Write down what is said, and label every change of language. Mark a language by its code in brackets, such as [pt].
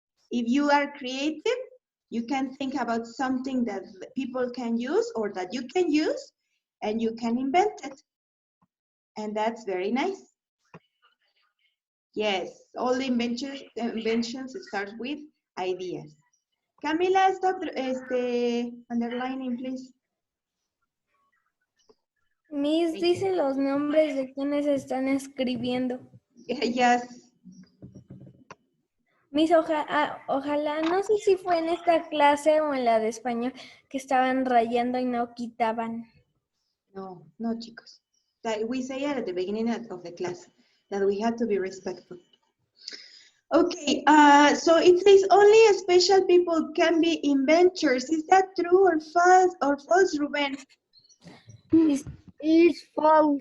[en] If you are creative, you can think about something that people can use or that you can use, and you can invent it. And that's very nice. Yes, all the inventions start with ideas. Camila, stop underlining, please. Miss Thank [es] dice [en] you. [es] los nombres de quienes están escribiendo. [en] Yes. [es] Miss, ojalá, no sé si fue en esta clase o en la de español, que estaban rayando y no quitaban. No, no, chicos. [en] That we say at the beginning of the class that we have to be respectful. Okay, so it says only special people can be inventors. Is that true or false, Ruben? It's false.